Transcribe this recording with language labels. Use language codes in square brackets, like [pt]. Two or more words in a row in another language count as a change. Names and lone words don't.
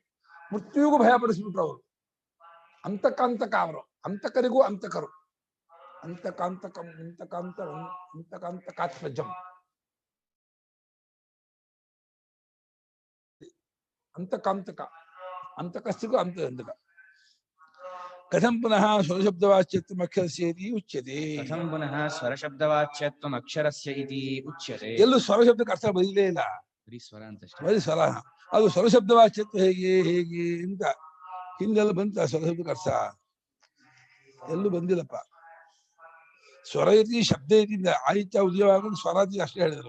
[kn] ಮೃತ್ಯುವಿಗೂ ಭಯ ಪಡಿಸ್ಬಿಟ್ರು ಅವರು. ಅಂತಕಾಂತಕ ಅವರು, ಅಂತಕರಿಗೂ ಅಂತಕರು. [sa] ಅಂತಕಾಂತಕಾತ್ಮಜಂ ಅಂತಕಾಂತಕ, [kn] ಅಂತಕಸ್ತಿಗೂ ಅಂತಕ. [sa] ಕಥಂ ಪುನಃ ಸ್ವರಶಬ್ದವಾಚ್ಯತ್ವಂ ಅಕ್ಷರಸ್ಯ ಇತಿ ಉಚ್ಯತೆ. ಕಥಂ ಪುನಃ ಸ್ವರಶಬ್ದವಾಚ್ಯತ್ವಂ ಅಕ್ಷರಸ್ಯ ಇತಿ ಉಚ್ಯತೆ. [kn] ಎಲ್ಲೂ ಸ್ವರಶಬ್ದಕ್ಕೆ ಅರ್ಥ ಬರೀಲೇ ಇಲ್ಲ, ಬರೀ ಸ್ವರ ಅಂತ, ಬರೀ ಸ್ವರ. ಅದು ಸ್ವರಶಬ್ದವಾಚ್ಯತ್ವ ಹೇಗೆ ಹೇಗೆ ಅಂತ ಹಿಂದೆಲ್ಲ ಬಂತ. ಸ್ವರಶಬ್ದಕ್ಕೆ ಅರ್ಥ ಎಲ್ಲೂ ಬಂದಿಲ್ಲಪ್ಪ. [sa] ಸ್ವರ ಇತಿ [kn] ಶಬ್ದ ಇತಿಂದ ಆದಿತ್ಯ ಉದಯವಾಗ ಸ್ವರಾತಿ ಅಷ್ಟೇ ಹೇಳಿದರು.